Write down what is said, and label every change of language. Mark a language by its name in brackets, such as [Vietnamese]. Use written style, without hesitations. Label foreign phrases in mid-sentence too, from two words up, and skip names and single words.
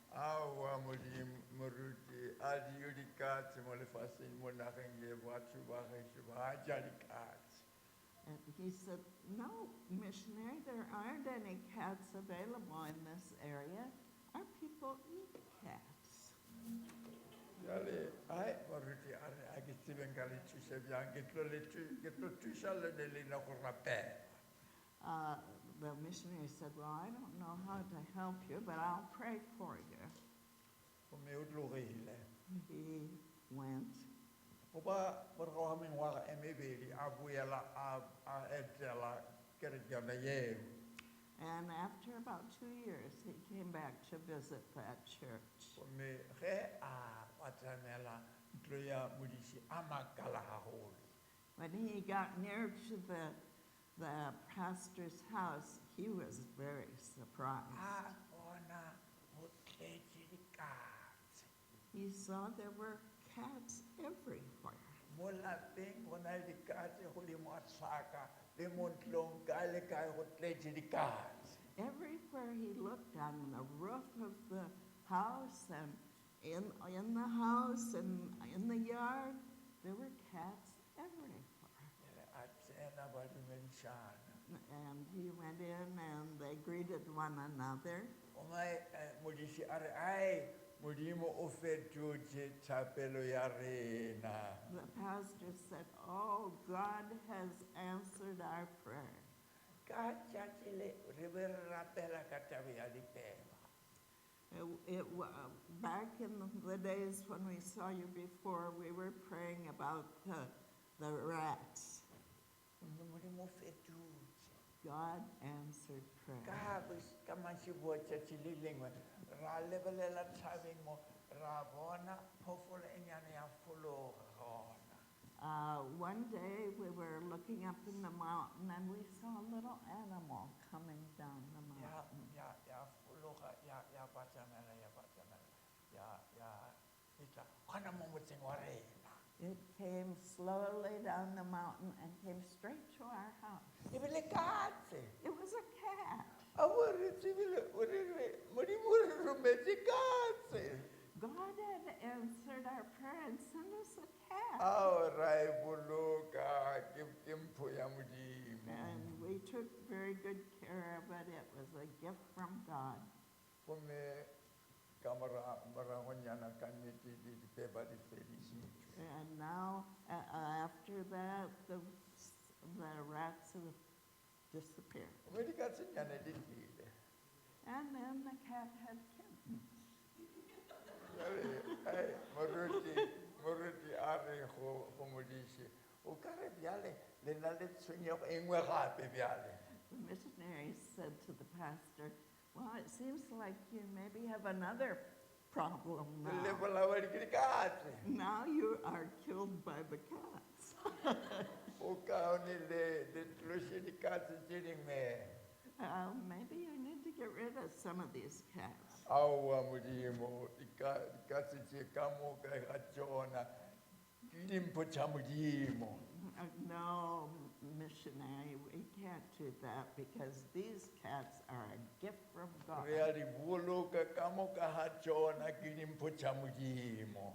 [English] And he said, no, missionary, there aren't any cats available in this area. Our people eat cats. [Northern Sotho] a ke tsebeng ka le thusa bjang ke tlo thuša le ne lena go rapela. [English] The missionary said, well, I don't know how to help you, but I'll pray for you. [Northern Sotho] Gomme o tlogile [English] He went. [Northern Sotho] goba morago ga mengwaga e mebedi a boela a etela kereke yona yeo. [English] And after about 2 years, he came back to visit that church. [Northern Sotho] Gomme ge a batamela ntlo ya modiši a makala gagolo. [English] When he got near to the pastor's house, he was very surprised. [Northern Sotho] A bona go tletse dikatse. [English] He saw there were cats everywhere. [Northern Sotho] Mo lapeng go na le dikatse godimo ga tlhaka le mo ntlong kae le kae go tletse dikatse. [English] Everywhere he looked, on the roof of the house and in the house and in the yard, there were cats everywhere. [Northern Sotho] Ele a tsena ba dumedišana. [English] And he went in and they greeted one another. [Northern Sotho] Gomme modiši a re ai modimo o fetotše thapelo ya rena. [English] The pastor said, oh, God has answered our prayer. [Northern Sotho] Ka tšatši le re be re rapela ka taba ya dipeba. [English] Back in the days when we saw you before, we were praying about the rats. [Northern Sotho] Gomme modimo o fetotše. [English] God answered prayer. [Northern Sotho] Ka mantšiboa tšatši le lengwe ra lebelela thabeng mo ra bona phoofolo e nyane ya fologa gona. [English] One day we were looking up in the mountain and we saw a little animal coming down the mountain. [Northern Sotho] Ya fologa ya batamela ya fitlha gona mo motseng wa rena. [English] It came slowly down the mountain and came straight to our house. [Northern Sotho] E bile katse. [English] It was a cat. [Northern Sotho] A bo re tsebile o re modimo o re rometse katse. [English] God had answered our prayer and sent us a cat. [Northern Sotho] Ao ra e boloka ke mpho ya modimo. [English] And we took very good care of it. It was a gift from God. [Northern Sotho] Gomme ka moragonyana ka nnete dipeba di fedišitšwe. [English] And now, after that, the rats have disappeared. [Northern Sotho] Gomme dikatsenyane di tlile. [English] And then the cat had kittens. [Northern Sotho] Jale moruti a re go modiši o ka re bjale le na le tshwenyego e nngwe gape bjale. [English] The missionary said to the pastor, well, it seems like you maybe have another problem [Northern Sotho] Le [English] now. [Northern Sotho] bolawa ke dikatse. [English] Now you are killed by the cats. [Northern Sotho] O kaone le tloše dikatse tše dingwe. [English] Maybe you need to get rid of some of these cats. [Northern Sotho] Aowa modimo dikatse tše ka moka ga tšona ke dimpho tša modimo. [English] No, missionary, we can't do that because these cats are a gift from God. [Northern Sotho] Re a di boloka ka moka ga tšona ke dimpho tša modimo.